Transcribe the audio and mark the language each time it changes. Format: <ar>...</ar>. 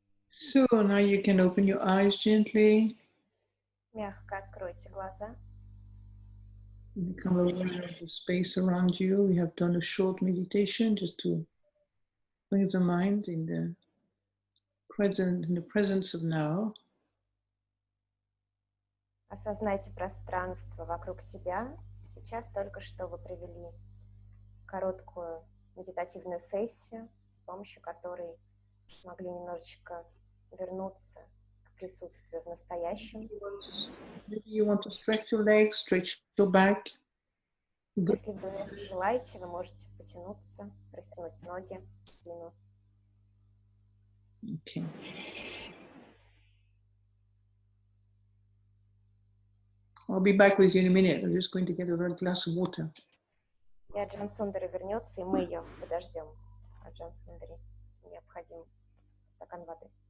<en>So now you can open your eyes gently.</en> <ru>Мягко откройте глаза.</ru> <en>Become aware of the space around you. We have done a short meditation just to bring the mind in the presence of now.</en> <ru>Осознайте пространство вокруг себя. Сейчас только что вы провели короткую медитативную сессию, с помощью которой смогли немножечко вернуться к присутствию в настоящем.</ru> <en>Maybe you want to stretch your legs, stretch your back.</en> <ru>Если вы желаете, вы можете потянуться, растянуть ноги, спину.</ru> <en>Okay. I'll be back with you in a minute. I'm just going to get a glass of water.</en> <ru>И Аджан Сундари вернется, и мы ее подождем. Аджан Сундари необходим стакан воды.</ru>